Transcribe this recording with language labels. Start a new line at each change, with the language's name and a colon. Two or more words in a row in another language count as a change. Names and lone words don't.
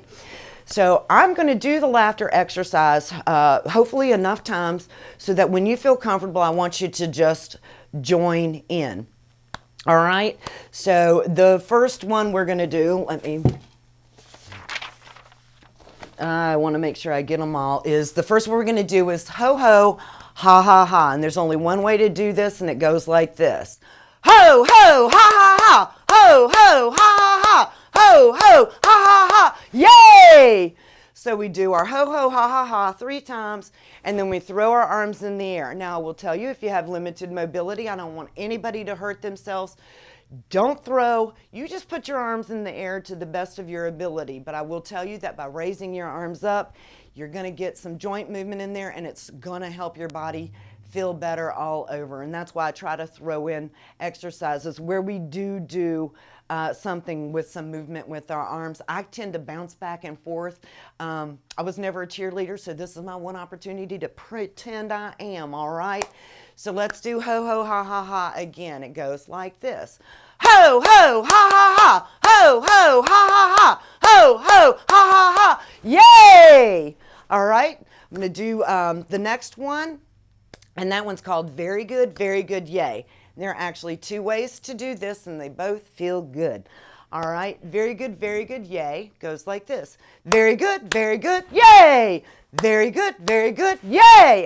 English: So I'm going to do the laughter exercise hopefully enough times so that when you feel comfortable, I want you to just join in. All right? So the first one we're going to do, I want to make sure I get them all, is the first one we're going to do is ho-ho, ha, ha, ha. And there's only one way to do this, and it goes like this. Ho, ho, ha, ha, ha. Ho, ho, ha, ha, ha. Ho, ho, ha, ha, ha. Yay! So we do our ho, ho, ha, ha, ha 3 times, and then we throw our arms in the air. Now, I will tell you, if you have limited mobility, I don't want anybody to hurt themselves. Don't throw. You just put your arms in the air to the best of your ability. But I will tell you that by raising your arms up, you're going to get some joint movement in there, and it's going to help your body feel better all over. And that's why I try to throw in exercises where we do something with some movement with our arms. I tend to bounce back and forth. I was never a cheerleader, so this is my one opportunity to pretend I am, all right? So let's do ho, ho, ha, ha, ha again. It goes like this. Ho, ho, ha, ha, ha. Ho, ho, ha, ha, ha. Ho, ho, ha, ha, ha. Yay! All right, I'm going to do the next one, and that one's called very good, yay. And there are actually 2 ways to do this, and they both feel good. All right, very good, yay goes like this. Very good, yay! Very good, yay!